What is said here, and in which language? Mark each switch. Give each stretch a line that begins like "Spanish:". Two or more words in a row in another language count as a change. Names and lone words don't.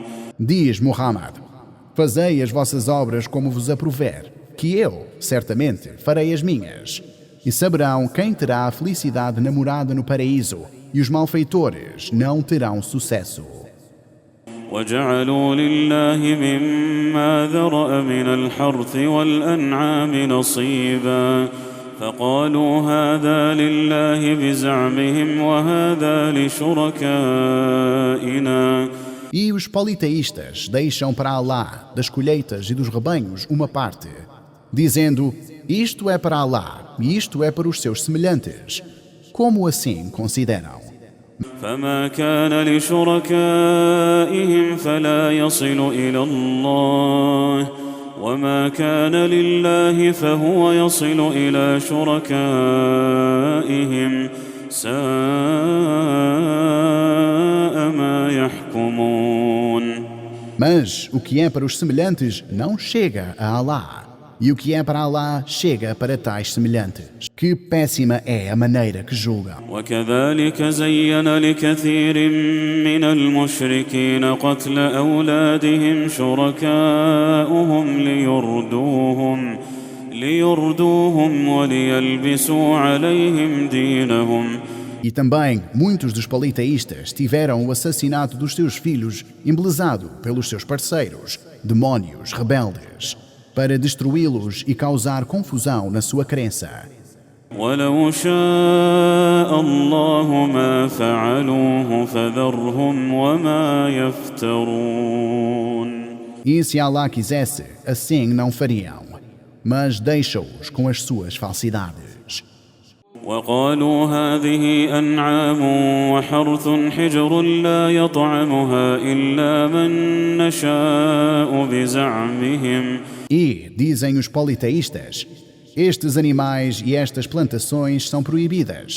Portuguese: Diz Muhammad, fazei as vossas obras como vos aprouver, que eu, certamente, farei as minhas. E saberão quem terá a felicidade namorada no paraíso, e os malfeitores não terão sucesso.
Arabic: وجعلوا لله مما ذرأ من الحرث والأنعام نصيبا فقالوا هذا لله بزعمهم وهذا لشركائنا.
Portuguese: E os politeístas deixam para Allah, das colheitas e dos rebanhos, uma parte, dizendo, isto é para Allah e isto é para os seus semelhantes. Como assim consideram?
Arabic: فما كان لشركائهم فلا يصل إلى الله وما كان لله فهو يصل إلى شركائهم ساء ما يحكمون.
Portuguese: Mas o que é para os semelhantes não chega a Allah, e o que é para Allah chega para tais semelhantes. Que péssima é a maneira que julgam.
Arabic: وكذلك زين لكثير من المشركين قتل أولادهم شركاؤهم ليردوهم وليلبسوا عليهم دينهم.
Portuguese: E também muitos dos politeístas tiveram o assassinato dos seus filhos embelezado pelos seus parceiros, demónios rebeldes, para destruí-los e causar confusão na sua crença.
Arabic: ولو شاء الله ما فعلوه فذرهم وما يفترون.
Portuguese: E se Allah quisesse, assim não fariam, mas deixa-os com as suas falsidades.
Arabic: وقالوا هذه أنعام وحرث حجر لا يطعمها إلا من نشاء بزعمهم.
Portuguese: E, dizem os politeístas, estes animais e estas plantações são proibidas.